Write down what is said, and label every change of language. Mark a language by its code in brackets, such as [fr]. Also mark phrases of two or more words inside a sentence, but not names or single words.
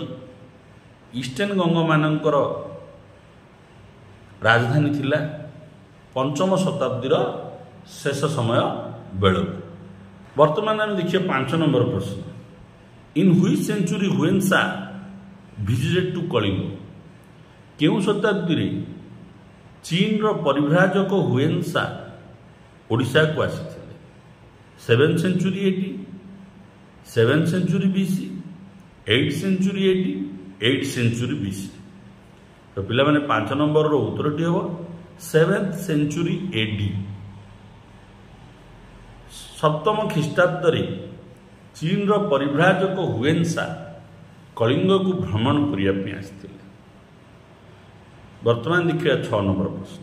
[or] ଇଷ୍ଟର୍ଣ୍ଣ ଗଙ୍ଗମାନଙ୍କର ରାଜଧାନୀ ଥିଲା 5ମ ଶତାବ୍ଦୀର ଶେଷ ସମୟ ବେଳକୁ। ବର୍ତ୍ତମାନ ଆମେ ଦେଖିବା 5 ନମ୍ବର ପ୍ରଶ୍ନ। [en] In which century Huen Tsang visited to Kalinga? [or] କେଉଁ ଶତାବ୍ଦୀରେ ଚୀନର ପରିଭ୍ରାଜକ ହୁଏନ୍ସା ଓଡ଼ିଶାକୁ ଆସିଥିଲେ? [en] 7th century AD, 7th century BC, 8th century AD, 8th century BC। [or] ତ ପିଲାମାନେ 5 ନମ୍ବରର ଉତ୍ତରଟି ହେବ [en] 7th century AD। [or] 7ମ ଖ୍ରୀଷ୍ଟାବ୍ଦରେ ଚୀନର ପରିଭ୍ରାଜକ ହୁଏନ୍ସା କଳିଙ୍ଗକୁ ଭ୍ରମଣ କରିବା ପାଇଁ ଆସିଥିଲେ। ବର୍ତ୍ତମାନ ଦେଖିବା 6 ନମ୍ବର ପ୍ରଶ୍ନ।